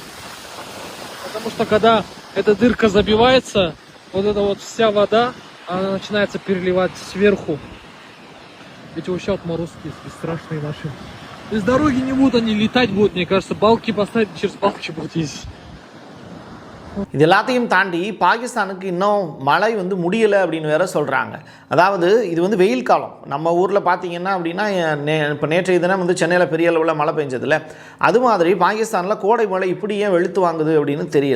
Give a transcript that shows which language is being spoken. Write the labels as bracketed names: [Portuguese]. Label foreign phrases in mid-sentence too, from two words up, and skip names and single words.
[Russian] Потому что, когда эта дырка забивается, вот эта вот вся вода, она начинается переливать сверху. Эти вообще отморозки бесстрашные наши. Из дороги не будут они летать, будут, мне кажется, балки поставить, через балки будут ездить. [Tamil] இது எல்லாத்தையும் தாண்டி பாகிஸ்தானுக்கு இன்னும் மழை வந்து முடியலை அப்படின்னு வேற சொல்கிறாங்க. அதாவது இது வந்து வெயில் காலம். நம்ம ஊரில் பார்த்தீங்கன்னா அப்படின்னா இப்போ நேற்றைய தினம் வந்து சென்னையில் பெரிய அளவில் மழை பெஞ்சதில்ல, அது மாதிரி பாகிஸ்தானில் கோடை மழை இப்படி ஏன் வெளுத்து வாங்குது அப்படின்னு தெரியல.